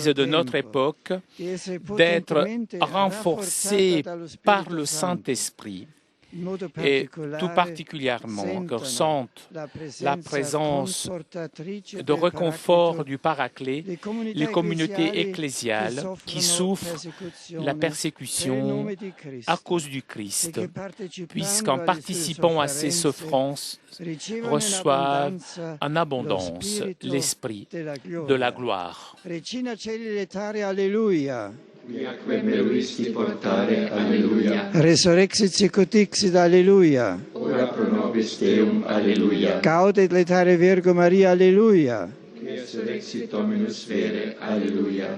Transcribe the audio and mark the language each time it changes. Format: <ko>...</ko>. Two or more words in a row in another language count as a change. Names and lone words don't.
<fr>de notre époque d'être renforcée par le Saint-Esprit et tout particulièrement que ressentent la présence de réconfort du Paraclet, les communautés ecclésiales qui souffrent la persécution à cause du Christ, puisqu'en participant à ces souffrances, reçoivent en abondance l'Esprit de la gloire.</fr> <la>Viaque meruisti portare, alleluia. Resurrexit sicut dixit, alleluia. Ora pro nobis Deum, alleluia. Gaudet letare Virgo Maria, alleluia. resurrexit Dominus vere. Alleluia.</la>